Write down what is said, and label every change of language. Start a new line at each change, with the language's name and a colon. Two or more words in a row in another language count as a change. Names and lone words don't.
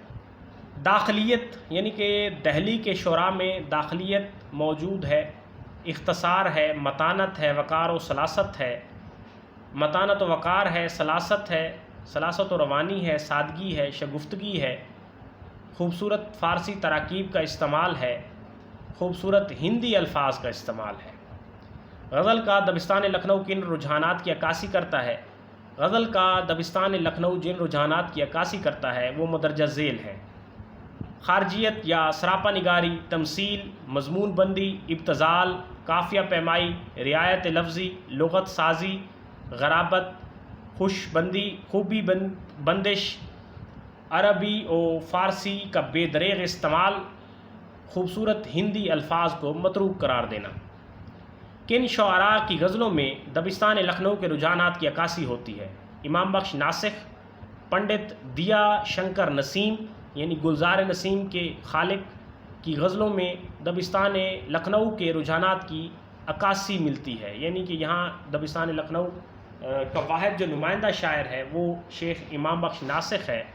Urdu: داخلیت، یعنی کہ دہلی کے شعراء میں داخلیت موجود ہے، اختصار ہے، متانت ہے، وقار و سلاست ہے، متانت و وقار ہے، سلاست ہے، سلاست و روانی ہے، سادگی ہے، شگفتگی ہے، خوبصورت فارسی تراکیب کا استعمال ہے، خوبصورت ہندی الفاظ کا استعمال ہے۔ غزل کا دبستان لکھنؤ کن رجحانات کی عکاسی کرتا ہے؟ غزل کا دبستان لکھنؤ جن رجحانات کی عکاسی کرتا ہے وہ مندرجہ ذیل ہیں: خارجیت یا سراپا نگاری، تمثیل، مضمون بندی، ابتذال، قافیہ پیمائی، رعایت لفظی، لغت سازی، غرابت، خوش بندی، خوبی بندش، عربی و فارسی کا بے دریغ استعمال، خوبصورت ہندی الفاظ کو متروک قرار دینا۔ کن شعراء کی غزلوں میں دبستان لکھنؤ کے رجحانات کی عکاسی ہوتی ہے؟ امام بخش ناسخ، پنڈت دیا شنکر نسیم یعنی گلزار نسیم کے خالق کی غزلوں میں دبستان لکھنؤ کے رجحانات کی عکاسی ملتی ہے، یعنی کہ یہاں دبستان لکھنؤ کا واحد جو نمائندہ شاعر ہے وہ شیخ امام بخش ناسخ ہے۔